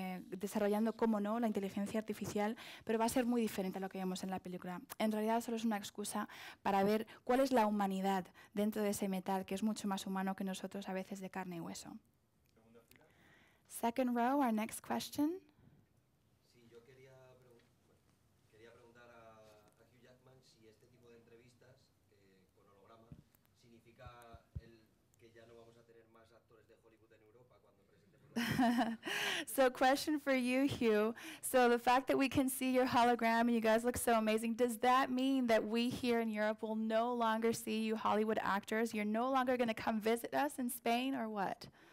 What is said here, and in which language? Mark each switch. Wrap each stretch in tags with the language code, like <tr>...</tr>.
<es>desarrollando, cómo no, la inteligencia artificial, pero va a ser muy diferente a lo que vemos en la película. En realidad solo es una excusa para ver cuál es la humanidad dentro de ese metal, que es mucho más humano que nosotros, a veces de carne y hueso.</es> <en>Second row, our next question.</en> <es>Sí, yo quería preguntar a Hugh Jackman si este tipo de entrevistas con holograma significa que ya no vamos a tener más actores de Hollywood en Europa cuando presentemos.</es> <en>So question for you, Hugh. So the fact that we can see your hologram and you guys look so amazing, does that mean that we here in Europe will no longer see you Hollywood actors? You're no longer going to come visit us in Spain, or what?</en>